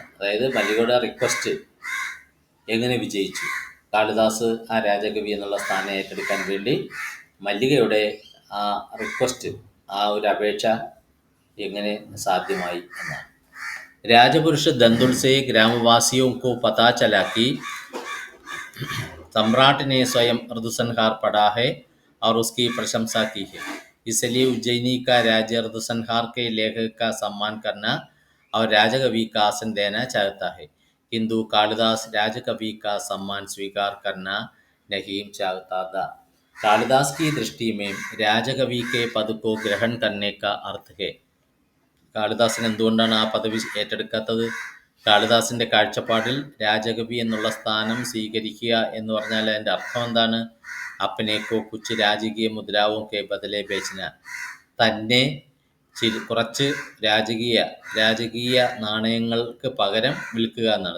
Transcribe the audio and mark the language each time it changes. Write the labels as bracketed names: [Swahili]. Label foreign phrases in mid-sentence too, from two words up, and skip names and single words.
[Malayalam] അതായത് മല്ലികയുടെ റിക്വസ്റ്റ് എങ്ങനെ വിജയിച്ചു, കാളിദാസ് ആ രാജകവി എന്നുള്ള സ്ഥാനം ഏറ്റെടുക്കാൻ വേണ്ടി മല്ലികയുടെ ആ റിക്വസ്റ്റ്, ആ ഒരു അപേക്ഷ എങ്ങനെ സാധ്യമായി എന്നാണ്. [Hindi] राजपुरुष दंतुल से ഗ്രാമവാസിയോं को पता चला कि सम्राट ने स्वयं ऋतुसंहार पढ़ा है और उसकी प्रशंसा की है, इसलिए उज्जैनी का राज्य ऋतुसंहार के लेखक का सम्मान करना और राजकवि का आसन देना चाहता है, किंतु कालिदास राजकवि का सम्मान स्वीकार करना नहीं चाहता था. कालिदास की दृष्टि में राजकवि के पद को ग्रहण करने का अर्थ है. [Malayalam] കാളിദാസൻ എന്തുകൊണ്ടാണ് ആ പദവി ഏറ്റെടുക്കാത്തത്? കാളിദാസിൻ്റെ കാഴ്ചപ്പാടിൽ രാജകവി എന്നുള്ള സ്ഥാനം സ്വീകരിക്കുക എന്ന് പറഞ്ഞാൽ അതിൻ്റെ അർത്ഥം എന്താണ്? [Hindi] अपने को कुछ राजकीय मुद्राओं के बदले बेचना. [Malayalam] തന്നെ കുറച്ച് രാജകീയ നാണയങ്ങൾക്ക് പകരം വിൽക്കുക എന്നാണ്.